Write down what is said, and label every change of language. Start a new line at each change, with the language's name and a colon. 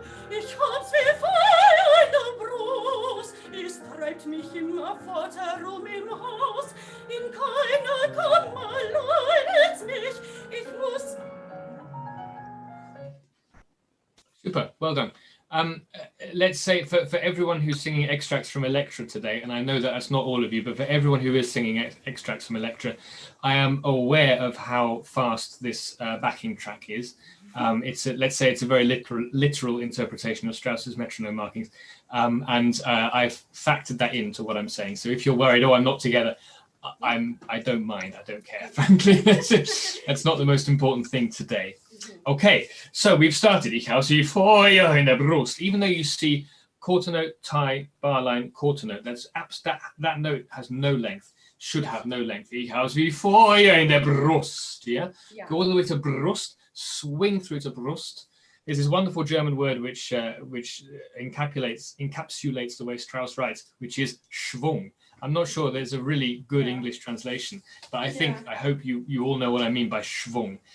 German: Ich hab's wie Feuer in der Brust, es treibt mich immerfort herum im Haus. In keiner Kammer leidet's mich, ich muss...
English: Super, well done. Let's say for everyone who's singing extracts from Elektra today, and I know that that's not all of you, but for everyone who is singing extracts from Elektra, I am aware of how fast this backing track is. Let's say it's a very literal interpretation of Strauss's metronome markings, and I've factored that into what I'm saying. So if you're worried, oh, I'm not together, I don't mind, I don't care, frankly. That's not the most important thing today. Okay, so we've started.
German: Ich habe sie Feuer in der Brust.
English: Even though you see quarter note, tie, bar line, quarter note, that note has no length, should have no length.
German: Ich habe sie Feuer in der Brust.
English: Yeah? Go all the way to Brust, swing through to Brust. There's this wonderful German word which encapsulates the way Strauss writes, which is Schwung. I'm not sure there's a really good English translation, but I hope you all know what I mean by Schwung.